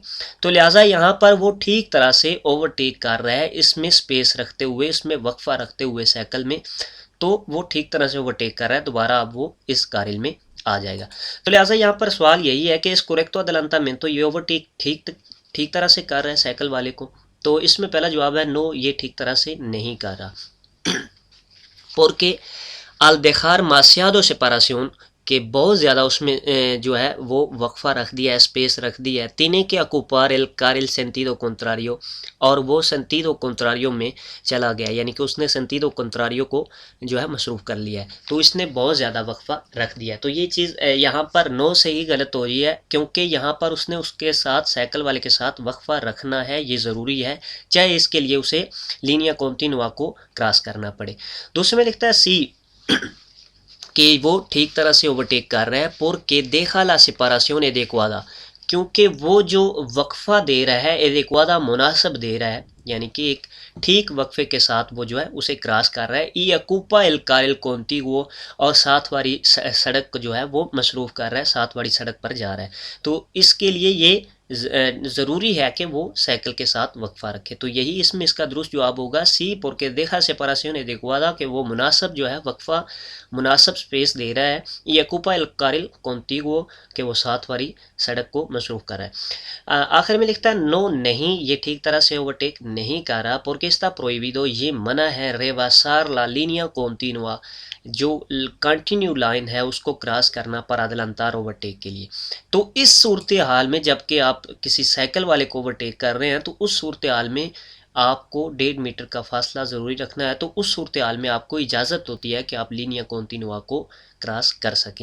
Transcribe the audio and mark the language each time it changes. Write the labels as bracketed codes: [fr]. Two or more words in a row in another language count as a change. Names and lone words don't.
[ur] تو لہٰذا یہاں پر وہ ٹھیک طرح سے اوورٹیک کر رہا ہے، اس میں اسپیس رکھتے ہوئے، اس میں وقفہ رکھتے ہوئے سائیکل میں، تو وہ ٹھیک طرح سے اوورٹیک کر رہا ہے. دوبارہ اب وہ اس کاریل میں آ جائے گا۔ تو لہٰذا یہاں پر سوال یہی ہے کہ اس [es] correcto adelantamiento, [ur] یہ اوورٹیک ٹھیک طرح سے کر رہا ہے سائیکل والے کو. تو اس میں پہلا جواب ہے نو، یہ ٹھیک طرح سے نہیں کر رہا. [es] porque al dejar demasiado separación [ur] کہ بہت زیادہ اس میں جو ہے وہ وقفہ رکھ دیا ہے، اسپیس رکھ دیا ہے. [es] tiene que ocupar el carril sentido contrario، [ur] اور وہ [es] sentido contrario [ur] میں چلا گیا، یعنی کہ اس نے [es] sentido contrario [ur] کو جو ہے مصروف کر لیا ہے، تو اس نے بہت زیادہ وقفہ رکھ دیا ہے. تو یہ چیز یہاں پر نو سے ہی غلط ہو رہی ہے، کیونکہ یہاں پر اس نے اس کے ساتھ سائیکل والے کے ساتھ وقفہ رکھنا ہے، یہ ضروری ہے، چاہے اس کے لیے اسے [es] línea continua [ur] کو کراس کرنا پڑے. دوسرے میں لکھتا ہے سی کہ وہ ٹھیک طرح سے اوورٹیک کر رہا ہے [es] porque deja la separación adecuada، [ur] کیونکہ وہ جو وقفہ دے رہا ہے adecuada مناسب دے رہا ہے، یعنی کہ ایک ٹھیک وقفے کے ساتھ وہ جو ہے اسے کراس کر رہا ہے. [es] y ocupa el carril contiguo، [ur] اور ساتھ والی سڑک جو ہے وہ مصروف کر رہا ہے، ساتھ والی سڑک پر جا رہا ہے، تو اس کے لیے یہ ضروری ہے کہ وہ سائیکل کے ساتھ وقفہ رکھے. تو یہی اس میں اس کا درست جواب ہوگا سی [es] porque deja separación adecuada، [ur] کہ وہ مناسب جو ہے وقفہ مناسب سپیس دے رہا ہے. [es] y ocupa el carril contiguo، [ur] کہ وہ ساتھ والی سڑک کو مصروف کر رہا ہے. آخر میں لکھتا ہے نو نہیں، یہ ٹھیک طرح سے اوورٹیک نہیں کر رہا [es] porque está prohibido، [ur] یہ منع ہے [es] rebasar la línea continua، [ur] جو کنٹینیو لائن ہے اس کو کراس کرنا پر adelantar اوورٹیک کے لیے. تو اس صورتحال میں جب کہ آپ کسی سائیکل والے کو اوورٹیک کر رہے ہیں تو اس صورتحال میں آپ کو 1.5 میٹر کا فاصلہ ضروری رکھنا ہے. تو اس صورتحال میں آپ کو اجازت ہوتی ہے کہ آپ [es] línea continua [ur] کو کراس کر سکیں.